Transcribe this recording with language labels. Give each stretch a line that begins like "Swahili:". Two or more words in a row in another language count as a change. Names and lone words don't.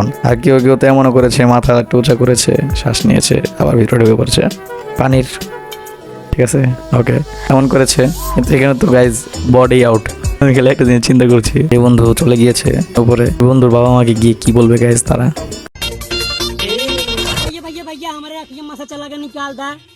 Bangla: আর কেউ তো এমনও করেছে, মাথা একটু উঁচা করেছে, শ্বাস নিয়েছে, আবার ভিতরে ঢুকে পড়েছে পানির। ঠিক আছে, ওকে, এমন করেছে। কিন্তু এখানে তো গাইজ
English: body out.
Bangla: আমি খেলে একটা জিনিস চিন্তা করছি, এই বন্ধু চলে গিয়েছে উপরে, বন্ধুর বাবা মাকে গিয়ে কি বলবে গাইজ তারা।
Bhojpuri: भैया हमारे अखियां मसा चला के निकाल दा।